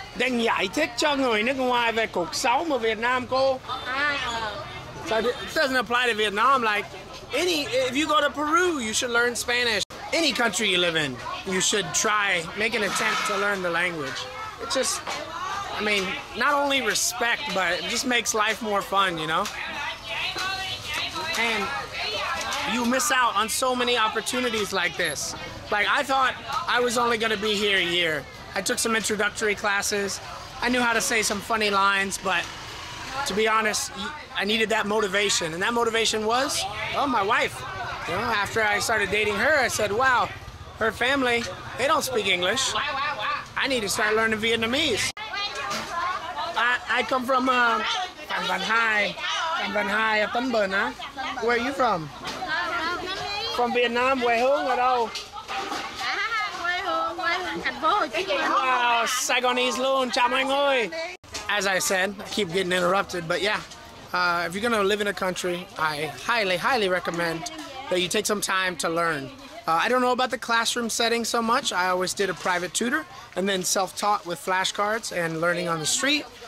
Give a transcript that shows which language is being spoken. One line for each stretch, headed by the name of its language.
Vietnamese: Đang giải thích cho người nước ngoài về cuộc sống ở Việt Nam cô.
English: So it doesn't apply to Vietnam. Like if you go to Peru, you should learn Spanish. Any country you live in, you should try, make an attempt to learn the language. It just, I mean, not only respect, but it just makes life more fun, you know? And you miss out on so many opportunities like this. Like, I thought I was only going to be here a year. I took some introductory classes. I knew how to say some funny lines, but to be honest, I needed that motivation. And that motivation was, oh, my wife. You know, after I started dating her, I said, wow, her family, they don't speak English. I need to start learning Vietnamese. I come from Phan Văn Hai, Tân Bình, huh? Where are you from? From Vietnam,
Vietnamese: quê hương ở đâu? Quê hương thành phố Hồ Chí Minh. Wow, Saigonese luôn, chào mọi người.
English: As I said, I keep getting interrupted, but yeah, if you're gonna live in a country, I highly recommend that you take some time to learn. I don't know about the classroom setting so much. I always did a private tutor and then self-taught with flashcards and learning on the street.